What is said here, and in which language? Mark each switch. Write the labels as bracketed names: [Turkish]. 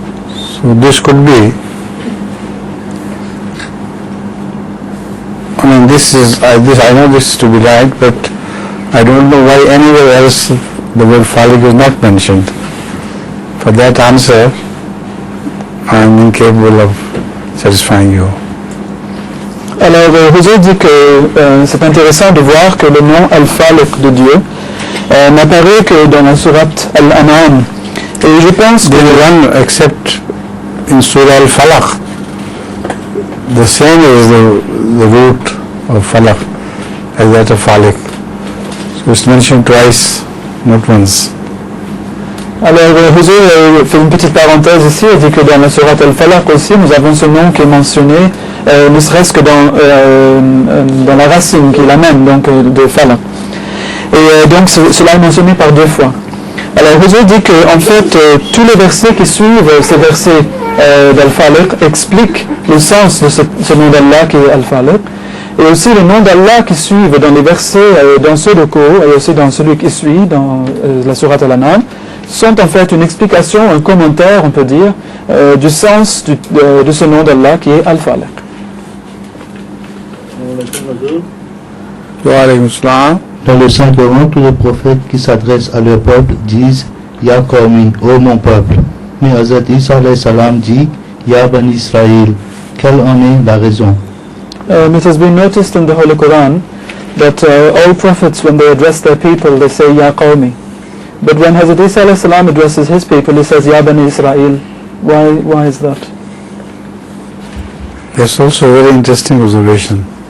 [English] So this could be, I mean, I know this to be right, but I don't know why anywhere else the word Falik is not mentioned. For that answer, I am incapable of satisfying you. [French] Alors, José dit que c'est intéressant de voir que le nom Al-Falik de Dieu n'apparaît que dans la sourate Al-An'am. Et je pense que... [English] There is one except in Surah Al-Falaq. The same is the root of Falaq as that of Falik. So it's mentioned twice, not once. [French] Alors, José fait une petite parenthèse ici, il dit que dans la sourate Al-Falaq aussi, nous avons ce nom qui est mentionné, ne serait-ce que dans la racine qui est la même, donc de Falaq. Et donc cela est mentionné par 2 fois. Alors José dit que en fait tous les versets qui suivent ces versets d'Al-Falaq expliquent le sens de ce nom d'Allah qui est Al-Falaq, et aussi le nom d'Allah qui suivent dans les versets dans ce ruku et aussi dans celui qui suit dans la sourate Al-An'am sont en fait une explication, un commentaire on peut dire du sens de ce nom d'Allah qui est Al-Falaq. [Arabic] Wa alaykum assalam. [French] Dans le Saint-Coran, tous les prophètes qui s'adressent à leur peuple disent « [Arabic] Ya Qawmi, [French] ô mon peuple ». Mais Hazrat Isa alayhi salam dit « Ya Bani Israël ». Quelle en est la raison? [English] It has been noticed in the Holy Quran that all prophets, when they address their people, they say Ya Qawmi. But when Hazrat Isa alayhi salam addresses his people, he says Ya Bani Israel. Why is that? That's also a very interesting observation.